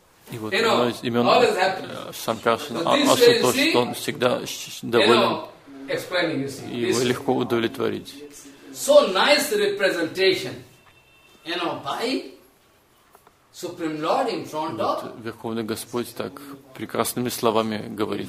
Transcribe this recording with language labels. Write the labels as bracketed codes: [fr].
[ru] И вот одно из имен Шанкаршина, Ашутош, он всегда доволен. [en] Explaining, [ru] его легко удовлетворить. [en] So nice representation, you know, by Supreme Lord in front of. [ru] Верховный Господь так прекрасными словами говорит.